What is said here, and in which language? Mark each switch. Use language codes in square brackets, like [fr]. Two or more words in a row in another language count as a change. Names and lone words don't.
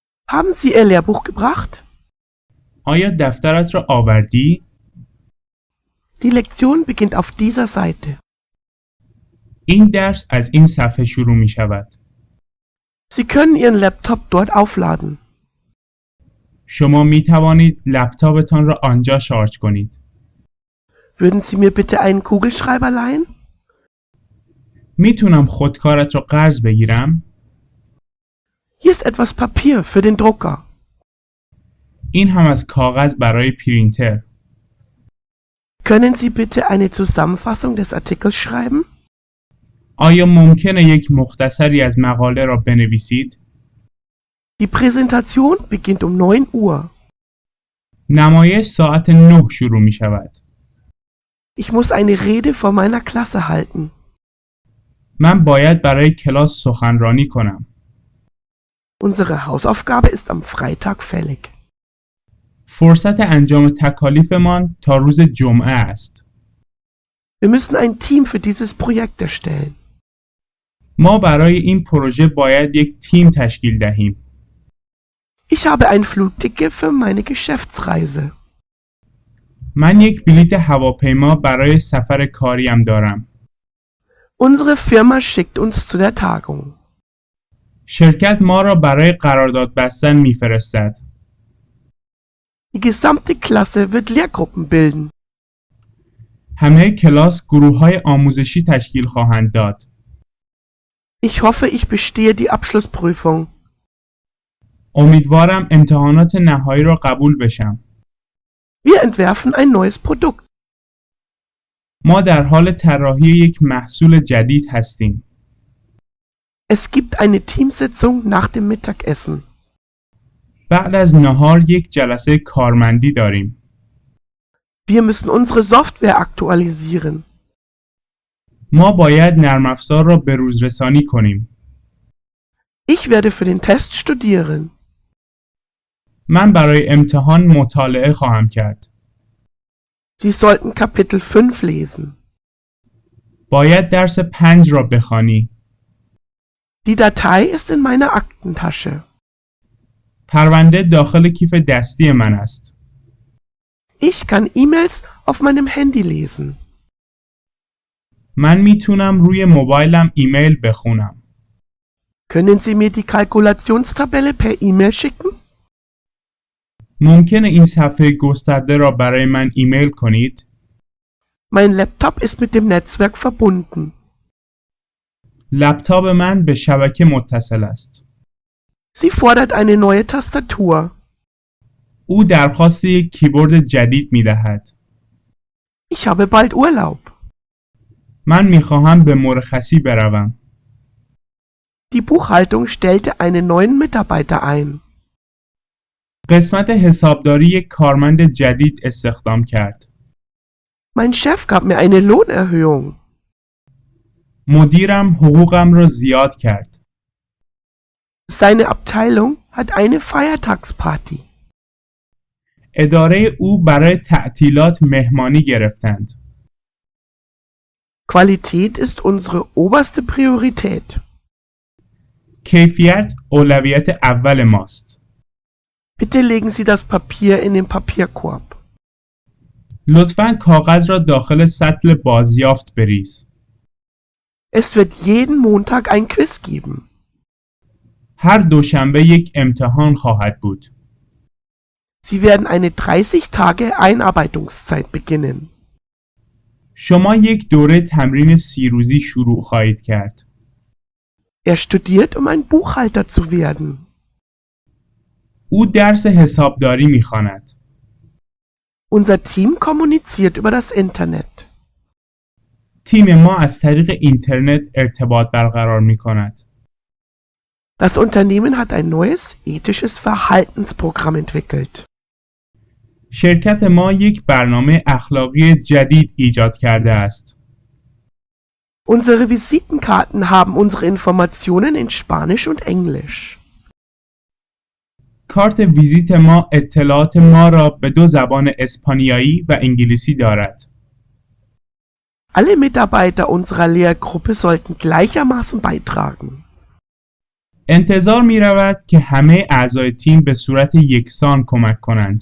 [de] Haben Sie Ihr Lehrbuch gebracht? [fa] آیا دفترت را آوردی؟ [de] Die Lektion beginnt auf dieser Seite. [fa] این درس از این صفحه شروع می شود. [de] Sie können Ihren Laptop dort aufladen. [fa] شما می توانید لپتاپتان را آنجا شارژ کنید. [de] Würden Sie mir bitte einen Kugelschreiber leihen? [fa] میتونم خودکارت را قرض بگیرم؟ [de] Hier ist etwas Papier für den Drucker. [fa] این هم از کاغذ برای پرینتر. [de] Können Sie bitte eine Zusammenfassung des Artikels schreiben? [fa] آیا ممکنه یک مختصری از مقاله را بنویسید؟ [de] Die Präsentation beginnt um 9 Uhr. [fa] نمایش ساعت 9 شروع می شود. [de] Ich muss eine Rede vor meiner Klasse halten. [fa] من باید برای کلاس سخنرانی کنم. [de] Unsere Hausaufgabe ist am Freitag fällig. [fa] فرصت انجام تکالیفمان تا روز جمعه است. [de] Wir müssen ein Team für dieses Projekt erstellen. [fa] ما برای این پروژه باید یک تیم تشکیل دهیم. [de] Ich habe ein Flugticket für meine Geschäftsreise. [fa] من یک بلیط هواپیما برای سفر کاریم دارم. [de] Unsere Firma schickt uns zu der Tagung. [fa] شرکت ما را برای قرارداد بستن میفرستد. [de] Die gesamte Klasse wird Lehrgruppen bilden. [fa] همه کلاس گروه‌های آموزشی تشکیل خواهند داد. [de] Ich hoffe, ich bestehe die Abschlussprüfung. [fa] امیدوارم امتحانات نهایی را قبول بشم. [de] Wir entwerfen ein neues Produkt. [fa] ما در حال طراحی یک محصول جدید هستیم. [de] Es gibt eine Teamsitzung nach dem Mittagessen. [fa] بعد از نهار یک جلسه کارمندی داریم. [de] Wir müssen unsere Software aktualisieren. [fa] ما باید نرم افزار را بروزرسانی کنیم. [de] Ich werde für den Test studieren. [fa] من برای امتحان مطالعه خواهم کرد. [de] Sie sollten Kapitel 5 lesen. [fa] باید درس 5 را بخوانی. [de] Die Datei ist in meiner Aktentasche. [fa] پرونده داخل کیف دستی من است. [de] Ich kann E-Mails auf meinem Handy lesen. [fa] من میتونم روی موبایلم ایمیل بخونم. [de] Können Sie mir die Kalkulationstabelle per E-Mail schicken? [fa] ممکنه این صفحه گسترده را برای من ایمیل کنید؟ [de] Mein Laptop ist mit dem Netzwerk verbunden. [fa] لپتاپ من به شبکه متصل است. [de] Sie fordert eine neue Tastatur. [fa] او درخواست یک کیبورد جدید می‌دهد. [de] Ich habe bald Urlaub. [fa] من می‌خواهم به مرخصی بروم. [de] Die Buchhaltung stellte einen neuen Mitarbeiter ein. [fa] قسمت حسابداری یک کارمند جدید استخدام کرد. [de] Mein Chef gab mir eine Lohnerhöhung. [fa] مدیرم حقوقم را زیاد کرد. [de] Seine Abteilung hat eine Feiertagsparty. [fa] اداره او برای تعطیلات مهمانی گرفتند. [de] Qualität ist unsere oberste Priorität. [fa] کیفیت اولویت اول ماست. [de] Bitte legen Sie das Papier in den Papierkorb. [fa] لطفاً کاغذ را داخل سطل بازیافت بریز. [de] Es wird jeden Montag ein Quiz geben. [fa] هر دوشنبه یک امتحان خواهد بود. [de] Sie werden eine 30 Tage Einarbeitungszeit beginnen. [fa] شما یک دوره تمرین 30 روزی شروع خواهید کرد. [de] Er studiert, um ein Buchhalter zu werden. [fa] او درس حسابداری می‌خواند. [de] Unser Team kommuniziert über das Internet. [fa] تیم ما از طریق اینترنت ارتباط برقرار می‌کند. [de] Das Unternehmen hat ein neues ethisches Verhaltensprogramm entwickelt. [fa] شرکت ما یک برنامه اخلاقی جدید ایجاد کرده است. [de] Unsere Visitenkarten haben unsere Informationen in Spanisch und Englisch. [fa] کارت ویزیت ما اطلاعات ما را به 2 زبان اسپانیایی و انگلیسی دارد. [de] Alle Mitarbeiter unserer Lehrgruppe sollten gleichermaßen beitragen. [fa] انتظار می رود که همه اعضای تیم به صورت یکسان کمک کنند.